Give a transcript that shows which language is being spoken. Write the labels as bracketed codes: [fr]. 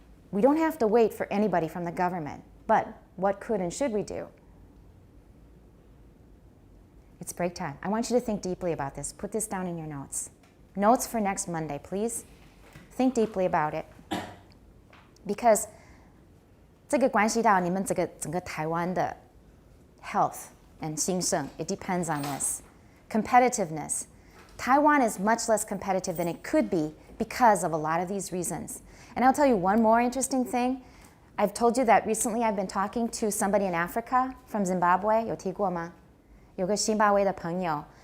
[en] We don't have to wait for anybody from the government. But what could and should we do? It's break time. I want you to think deeply about this. Put this down in your notes. Notes for next Monday, please. Think deeply about it. Because [zh] 这个关系到你们整个台湾的 [en] health and [zh] 兴盛. [en] It depends on this. Competitiveness. Taiwan is much less competitive than it could be because of a lot of these reasons. And I'll tell you one more interesting thing. I've told you that recently I've been talking to somebody in Africa from Zimbabwe. [zh] 有提过吗？有个津巴威的朋友.